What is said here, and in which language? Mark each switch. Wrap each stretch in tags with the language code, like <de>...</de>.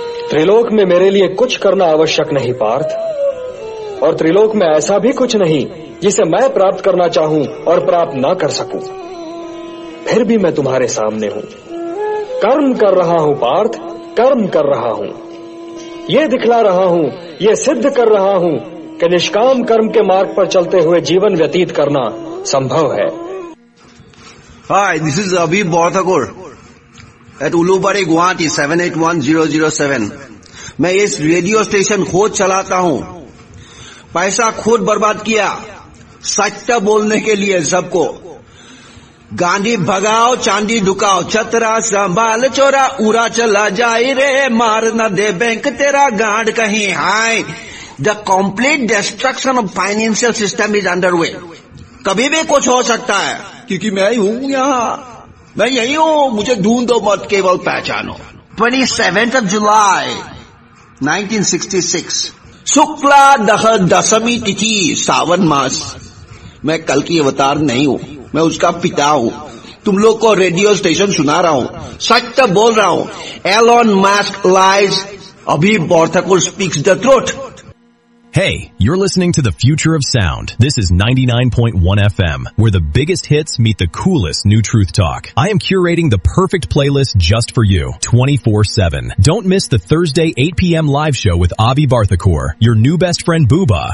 <hi>त्रिलोक में मेरे लिए कुछ करना आवश्यक नहीं पार्थ, और त्रिलोक में ऐसा भी कुछ नहीं जिसे मैं प्राप्त करना चाहूं और प्राप्त ना कर सकूं। फिर भी मैं तुम्हारे सामने हूं, कर्म कर रहा हूं पार्थ, कर्म कर रहा हूं। ये दिखला रहा हूं, ये सिद्ध कर रहा हूं कि निष्काम कर्म के मार्ग पर चलते हुए जीवन व्यतीत करना संभव है।</hi> <en>Hi, this is Abhi Borthakur at Ulubari, Guwahati 781007.</en> <hi>मैं इस रेडियो स्टेशन खुद चलाता हूं, पैसा खुद बर्बाद किया सत्य बोलने के लिए सबको। गांधी भगाओ चांदी ढुकाओ, चतरा संभाल चोरा उड़ा चला जाए रे, मार न दे बैंक तेरा गांड कहीं हाय।</hi> <en>The complete destruction of financial system is underway.</en> <hi>कभी भी कुछ हो सकता है, क्योंकि मैं ही हूं यहाँ, मैं यही हूं, मुझे ढूंढो मत केवल पहचानो। 27th of July 1966 शुक्ला दशमी तिथि सावन मास। मैं कल की अवतार नहीं हूं, मैं उसका पिता हूं। तुम लोग को रेडियो स्टेशन सुना रहा हूं, सत्य बोल रहा हूं।</hi> <en>Elon Musk lies, अभी Borthakur speaks the truth. Hey, you're listening to the future of sound. This is 99.1 FM, where the biggest hits meet the coolest new truth talk. I am curating the perfect playlist just for you, 24/7. Don't miss the Thursday 8 p.m. live show with Avi Barthakur, your new best friend Booba.</en>